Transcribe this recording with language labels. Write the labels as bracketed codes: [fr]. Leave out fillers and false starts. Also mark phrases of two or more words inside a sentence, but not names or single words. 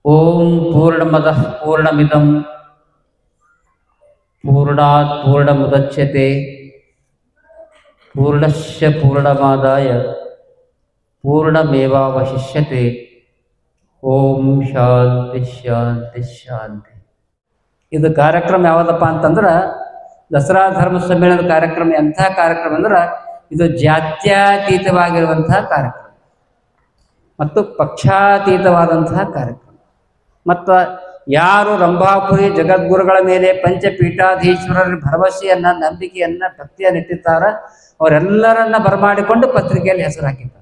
[sa] ಓಂ ಪೂರ್ಣಮದಃ ಪೂರ್ಣಮಿದಂ ಪೂರ್ಣಾತ್ ಪೂರ್ಣಮುದಚ್ಯತೆ ಪೂರ್ಣಸ್ಯ ಪೂರ್ಣಮಾದಾಯ ಪೂರ್ಣಮೇವಾವಶಿಷ್ಯತೆ. ಓಂ ಶಾಂತಿ ಶಾಂತಿ ಶಾಂತಿ. [kn] ಇದು ಕಾರ್ಯಕ್ರಮ ಯಾವುದಪ್ಪ ಅಂತಂದ್ರೆ ದಸರಾ ಧರ್ಮ ಸಮ್ಮೇಳನದ ಕಾರ್ಯಕ್ರಮ. ಎಂಥ ಕಾರ್ಯಕ್ರಮ ಅಂದ್ರೆ ಇದು ಜಾತ್ಯತೀತವಾಗಿರುವಂತಹ ಕಾರ್ಯಕ್ರಮ ಮತ್ತು ಪಕ್ಷಾತೀತವಾದಂತಹ ಕಾರ್ಯಕ್ರಮ. ಮತ್ತು ಯಾರು ರಂಭಾಪುರಿ ಜಗದ್ಗುರುಗಳ ಮೇಲೆ ಪಂಚಪೀಠಾಧೀಶ್ವರರ ಭರವಸೆಯನ್ನ, ನಂಬಿಕೆಯನ್ನ, ಭಕ್ತಿಯನ್ನು ಇಟ್ಟಿರ್ತಾರ ಅವರೆಲ್ಲರನ್ನ ಬರಮಾಡಿಕೊಂಡು ಪತ್ರಿಕೆಯಲ್ಲಿ ಹೆಸರು ಹಾಕಿದ್ದಾರೆ.